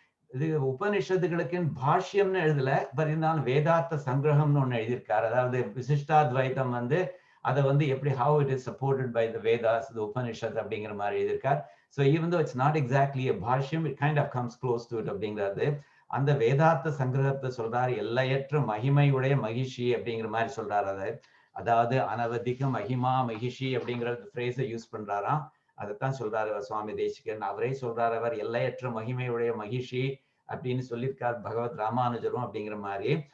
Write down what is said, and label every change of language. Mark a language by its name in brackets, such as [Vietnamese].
[Tamil] இது உபனிஷத்துகளுக்கு பாஷ்யம்னு எழுதல, பட் இருந்தாலும் வேதாந்த சங்கிரகம்னு ஒண்ணு எழுதியிருக்காரு. அதாவது விசிஷ்டாத்வைத்தம் வந்து அதை வந்து எப்படி [English] how it is supported by the Vedas, the Upanishad [Tamil] அப்படிங்கிற மாதிரி எழுதியிருக்கார். [English] So even though it's not exactly a bhashyam, it kind of comes close to it [Tamil] அப்படிங்கிறது. அந்த வேதாந்த சங்கிரகத்தை சொல்றாரு, எல்லையற்ற மகிமையுடைய மகிஷி அப்படிங்கிற மாதிரி சொல்றாரு. அதாவது அனவதிக மகிமா மகிஷி அப்படிங்கிற ஃப்ரேஸை யூஸ் பண்றாராம். அதைத்தான் சொல்றாரு சுவாமி தேசிகன். அவரே சொல்றாரு, அவர் எல்லையற்ற மகிமையுடைய மகிஷி அப்படின்னு சொல்லியிருக்கார் பகவத் ராமானுஜரும் அப்படிங்கிற மாதிரி.